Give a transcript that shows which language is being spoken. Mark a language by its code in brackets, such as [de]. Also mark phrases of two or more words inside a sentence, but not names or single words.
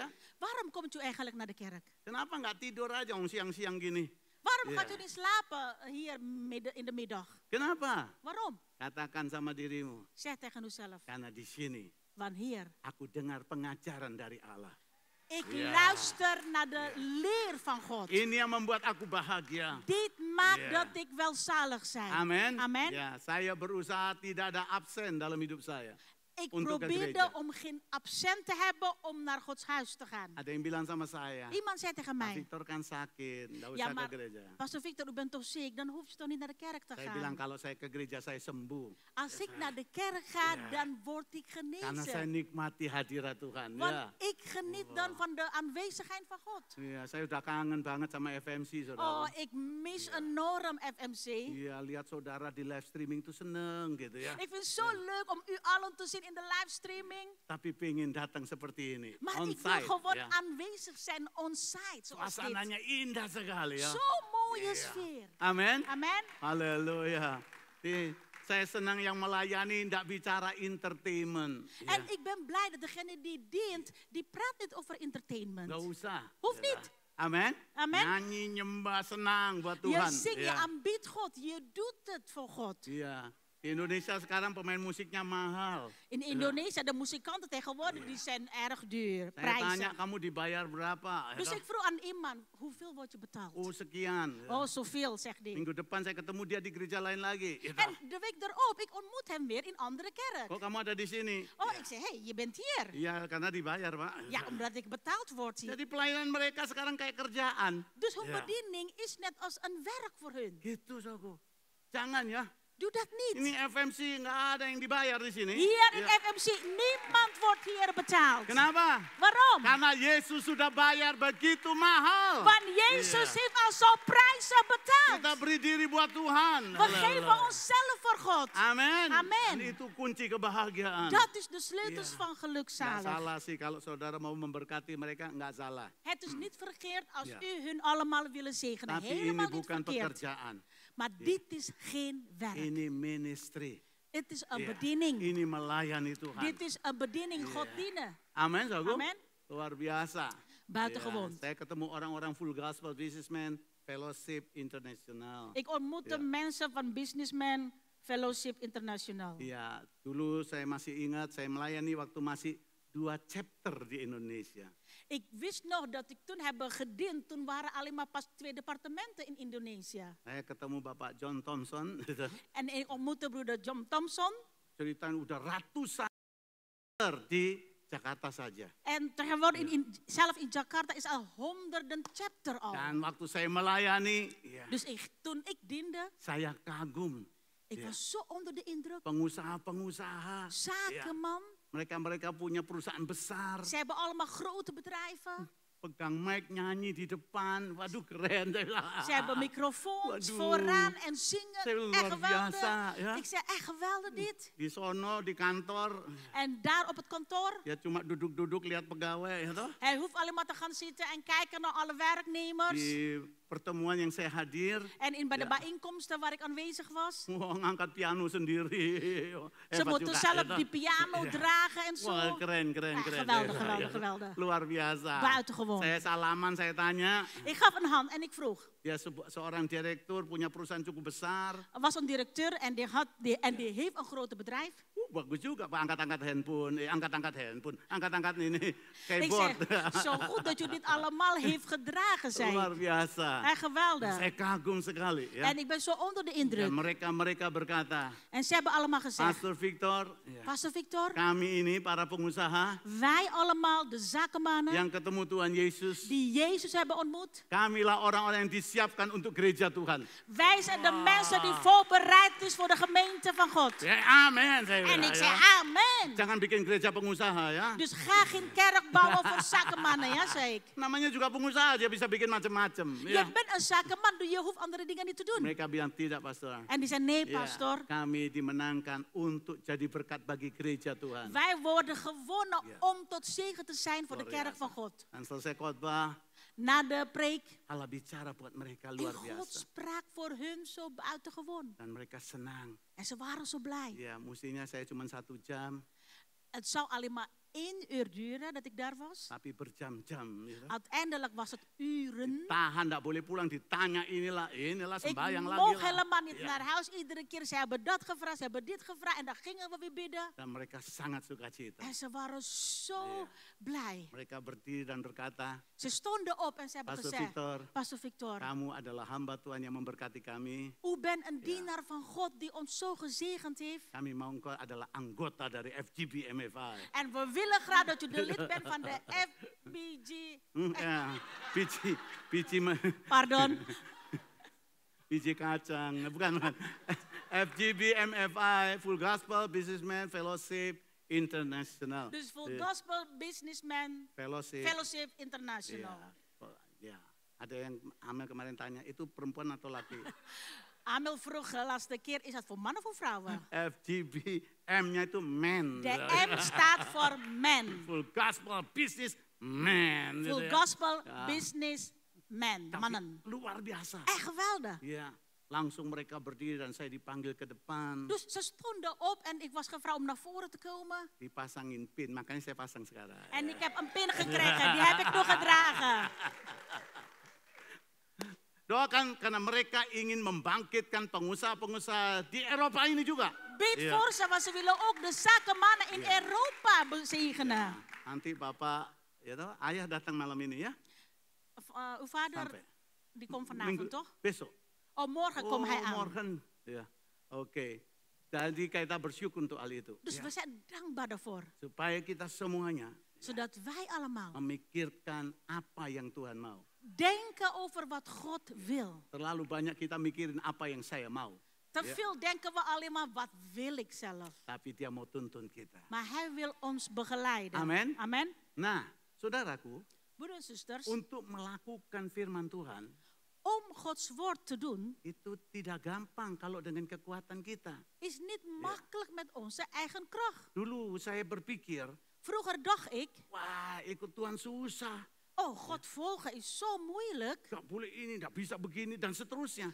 [nl] Waarom komt u eigenlijk naar de kerk? [id] Kenapa nggak tidur aja siang-siang gini? [nl] Waarom Ja. gaat u niet slapen hier in de middag? [id] Kenapa? [nl] Waarom? [id] Katakan sama dirimu. [nl] Zeg tegen uzelf. [id] Karena di sini [nl] Want hier, [id] aku dengar pengajaran dari Allah. [nl] Ik Ja. luister naar de leer van God. [id] Ini yang membuat aku bahagia. [nl] Dit maakt Ja. dat ik welzalig zijn. [id] Amin. [nl] Amen. [id] Ya, saya berusaha tidak ada absen dalam hidup saya. [nl] Ik [id] Untuk ke [nl] probeerde [id] gereja. [nl] om geen absent te hebben om naar Gods huis te gaan. [id] Ada yang bilang sama saya, [nl] Iemand zei tegen [id] Pak [nl] mij, [id] Victor kan sakit, nggak [nl] ja [id] usah [nl] maar [id] ke gereja. [nl] Pastor Victor, u bent toch ziek? Dan hoef je toch niet naar de kerk te [id] Saya bilang [nl] gaan. [id] kalau saya ke gereja saya sembuh. [nl] Als ik naar de kerk ga, Ja. dan word ik [id] Karena saya [nl] genezen. [id] nikmati hadirat Tuhan. [nl] Want [id] Ya. [nl] ik geniet dan van de aanwezigheid van God. [id] Iya, saya udah kangen banget sama FMC, [nl] Oh, [id] saudara. [nl] ik mis enorm FMC. [id] Iya, lihat saudara di [en] live streaming [id] tuh seneng gitu ya. [nl] Ik vind het zo leuk om u allen te zien in de livestreaming. [id] Tapi pengen datang seperti ini, [nl] Maar [id] on [nl] ik wil [id] site. [nl] gewoon [id] Ya. [nl] aanwezig zijn on-site. Zoals dit. [id] Suasananya indah sekali ya. [nl] Zo'n mooie Ja. sfeer. [id] Amin. [nl] Amen. [id] Haleluya. Saya senang yang melayani tidak bicara entertainment. Ya. [nl] En ik ben blij dat degene die dient, die praat niet over entertainment. [id] Nggak usah. [nl] Hoeft [id] Ya. [nl] niet. [id] Amin. [nl] Amen. [id] Nyanyi, nyembah, senang buat [nl] Je [id] Tuhan. [nl] zingt, je [id] Ya. [nl] aanbidt God, je doet het voor God. [id] Iya. Di Indonesia sekarang pemain musiknya mahal. [nl] In Indonesia, de muzikanten tegenwoordig, die zijn erg duur, [id] Saya tanya, [nl] prijzen. [id] kamu dibayar berapa? [nl] Dus ik vroeg aan iemand, hoeveel word je betaald? [id] Oh sekian. [nl] Oh, zoveel, zegt hij. [id] Minggu depan saya ketemu dia di gereja lain lagi. Gitu. [nl] En de week erop, ik ontmoet hem weer in andere kerk. [id] Kok kamu ada di sini? [nl] Oh, ik zei, hey, je bent hier. [id] Iya, karena dibayar, Pak. [nl] Ja, omdat ik betaald word hier. [id] Jadi pelayanan mereka sekarang kayak kerjaan. [nl] Dus hun Ja. bediening is net als een werk voor hun. [id] Gitu, Saudaraku. Jangan ya. [nl] Doe dat niet. [id] Ini FMC nggak ada yang dibayar di sini. [nl] Hier in [id] Ya. [nl] FMC, niemand wordt hier betaald. [id] Kenapa? [nl] Waarom? [id] Karena Yesus sudah bayar begitu mahal. [nl] Want Jezus heeft al zo'n prijzen [id] Kita [nl] betaald. [id] beri diri buat Tuhan. [nl] We geven onszelf voor God. [id] Amin. [nl] Amen. [id] Dan itu kunci kebahagiaan. [nl] Dat is de sleutels Ja. van [id] Nggak [nl] gelukzalig. [id] salah sih kalau saudara mau memberkati mereka, nggak salah. [nl] Het is niet verkeerd als Ja. u hun allemaal willen zegenen. [id] Tapi ini [nl] Helemaal niet [id] bukan [nl] verkeerd. [id] pekerjaan. [nl] Maar dit is geen werk. [id] Ini ministry. [nl] Het is een [id] Ya. [nl] bediening. [id] Ini melayani Tuhan. [nl] Dit is een bediening Ja. God dienen. [id] Amin, saudaraku. [nl] Amen. [id] Luar biasa. [nl] Buitengewoon. [id] Ya, saya ketemu orang-orang full gospel businessman, fellowship internasional. [nl] Ik ontmoette Ja. mensen van Businessman Fellowship International. [id] Iya, dulu saya masih ingat saya melayani waktu masih 2 chapter di Indonesia. [nl] Ik wist nog dat ik toen heb gediend. Toen waren alleen maar pas 2 departementen in Indonesië. [id] Saya ketemu Bapak John Thompson, gitu. [nl] En ik ontmoette broeder John Thompson. [id] Ceritain udah ratusan di Jakarta saja. [nl] En tegenwoordig zelf in Jakarta is al honderden chapter al. [id] Dan waktu saya melayani, ya, [nl] Dus toen ik diende, [id] saya kagum. [nl] ik Ja. was zo onder de indruk. [id] Pengusaha-pengusaha, [nl] Zakenman. [id] mereka punya perusahaan besar, [nl] Ze hebben allemaal grote bedrijven. [id] pegang mic nyanyi di depan, waduh keren. [nl] Ze hebben microfoons [id] Waduh. [nl] vooraan en zingen. [id] Saya [nl] Echt [id] luar [nl] geweldig. [id] biasa, ya. [nl] Ik zei, echt geweldig dit. [id] Di sono, di kantor, [nl] En daar op het kantoor, [id] ya cuma duduk-duduk lihat pegawai, ya toh. [nl] hij hoeft alleen maar te gaan zitten en kijken naar alle werknemers. [id] Di pertemuan yang saya hadir, [nl] En bij de Ja. bijeenkomsten waar ik aanwezig was. [id] wah, ngangkat piano sendiri. [nl] Ze [id] Hebat [nl] moeten [id] juga, [nl] zelf [id] ya toh. [nl] die piano Ja. dragen en zo. [id] Wah, keren. [nl] Ja, geweldig, geweldig. [id] Luar biasa. [nl] Buitengewoon. [id] Saya salaman, saya tanya. [nl] Ik gaf een hand en ik vroeg. [id] Dia seorang direktur, punya perusahaan cukup besar. [nl] Er was een directeur en die heeft een grote bedrijf. [id] Bagus juga Pak, angkat-angkat handphone. Angkat-angkat handphone. Angkat-angkat ini, [nl] Ik [id] keyboard. [nl] zeg, zo goed dat je dit allemaal heeft gedragen, zei [id] Luar [nl] ik. [id] biasa. [nl] En geweldig. [id] Saya kagum sekali. Ya. [nl] En ik ben zo onder de [id] Dan [nl] indruk. [id] mereka berkata, [nl] En ze hebben allemaal gezegd, [id] Pastor Victor, ya, [nl] Pastor Victor, [id] kami ini para pengusaha [nl] wij allemaal, de zakenmannen, [id] yang ketemu Tuhan Yesus, [nl] die Jezus hebben ontmoet. [id] kamilah orang-orang yang disiapkan untuk gereja Tuhan. [nl] Wij zijn de mensen die voorbereid is voor de gemeente van God. [id] Ya, amin. Saya [nl] En [id] bilang, [nl] ik [id] ya. [nl] zei, amen. [id] Jangan bikin gereja pengusaha ya. [nl] Dus ga geen kerk bouwen voor zakenmannen, ja, zei ik. [id] Namanya juga pengusaha, dia bisa bikin macam-macam. [nl] Je [id] Ya. [nl] bent een zakenman, je hoeft andere dingen niet te doen. [id] Mereka bilang tidak, Pastor. [nl] En die zei, nee, [id] Ya, [nl] pastor. [id] kami dimenangkan untuk jadi berkat bagi gereja Tuhan. [nl] Wij worden gewonnen Ja. om tot zegen te zijn voor de [id] Luar [nl] kerk [id] biasa. [nl] van God. [id] Dan selesai khotbah, [nl] Na de preek, [id] Allah bicara buat mereka [nl] en [id] luar [nl] God [id] biasa. [nl] sprak voor hun zo buitengewoon. [id] Dan mereka senang. [nl] En ze waren zo blij. [id] Ya, mestinya saya cuma 1 jam. [nl] Het zou alleen maar 1 uur duren dat ik daar was. [id] Tapi berjam-jam. Gitu. [nl] Uiteindelijk was het uren. [id] Tahan, tidak boleh pulang, ditanya inilah [nl] Ik [id] sembahyang lagi [nl] mocht [id] lah. [nl] helemaal niet Ja. naar huis. Iedere keer, ze hebben dat gevraagd, ze hebben dit gevraagd. En dan gingen we weer bidden. [id] Dan mereka sangat sukacita. [nl] En ze waren zo blij. [id] Mereka berdiri dan berkata, [nl] Ze stonden op en ze hebben [id] Pastor [nl] gezegd, [id] Victor, [nl] Pastor Victor, [id] kamu adalah hamba Tuhan yang memberkati kami. [nl] u bent een dienaar van God die ons zo gezegend heeft. [id] Kami mau engkau adalah anggota dari FGB MFI. [nl] En we willen graag dat u de lid bent van de FBG. [id] Ya, [nl] Pardon. [id] biji kacang, bukan. FGB MFI, [en] Full Gospel Businessman Fellowship International. [nl] Dus voor Ja. [en] Gospel Businessman Fellowship. Fellowship International. [id] Ya. Ada yang Amel kemarin tanya, itu perempuan atau laki? [nl] Amel vroeg de laatste keer, is dat voor mannen of voor vrouwen? [id] FGB, M-nya itu man. [nl] De M staat voor men. [en] Full Gospel Business Man. [id] gitu [en] Full [id] ya. [en] Gospel [nl] Ja. [en] Businessman, [id] Tapi [nl] mannen. [id] luar biasa. [nl] Echt geweldig. [id] Ya, langsung mereka berdiri dan saya dipanggil ke depan. [nl] Dus ze stonden op en ik was gevraagd om naar voren te komen. [id] Dipasangin pin, makanya saya pasang sekarang. [nl] En ik heb een pin gekregen, die heb ik nog gedragen. [id] Doakan karena mereka ingin membangkitkan pengusaha-pengusaha di Eropa ini juga. [nl] Bid Ja. voor ze, want ze willen ook de zakenmannen in Europa bezegenen. [id] Nanti Bapak, ya toh, ayah datang malam ini ya. [nl] Uw vader, [id] Sampai. [nl] die komt vanavond toch? [id] Besok. [nl] Oh, morgen komt hij aan. morgen. [id] Ya, oke. Jadi kita bersyukur untuk hal itu. [nl] Dus [id] Ya. [nl] we zijn dankbaar daarvoor. [id] Supaya kita semuanya [nl] Zodat wij allemaal [id] memikirkan apa yang Tuhan mau. [nl] denken over wat God wil. [id] Terlalu banyak kita mikirin apa yang saya mau. [nl] Te Ja. veel denken we alleen maar, wat wil ik zelf? [id] Tapi dia mau tuntun kita. [nl] Maar hij wil ons begeleiden. [id] Amen. [nl] Amen. [id] Nah, saudaraku, [nl] Broeders en zusters, [id] untuk melakukan firman Tuhan, [nl] om Gods woord te doen, [id] itu tidak gampang kalau dengan kekuatan kita. [nl] is niet makkelijk met onze eigen kracht. [id] Dulu saya berpikir, [nl] Vroeger dacht ik, [id] wah ikut Tuhan susah. [nl] oh, God volgen is zo moeilijk. [id] Gak boleh ini, gak bisa begini, dan seterusnya.